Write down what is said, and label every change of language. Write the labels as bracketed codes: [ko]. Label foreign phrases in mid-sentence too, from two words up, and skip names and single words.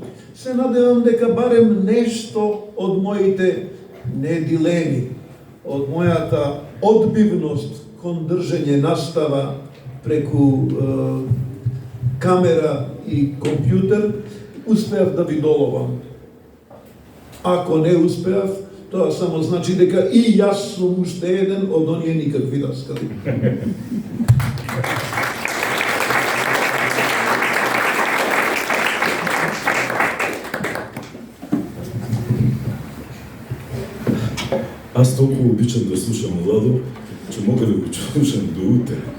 [mk] Се надевам дека барем нешто од моите не дилеми, од мојата одбивност кон држење настава преку камера и компјутер, успеав да ви доловам. Ако не успеав, тоа само значи дека и јас сум уште еден од оние никакви даскали. [bg] Аз толкова обичам да слушам Владо, че мога да го слушам до утре.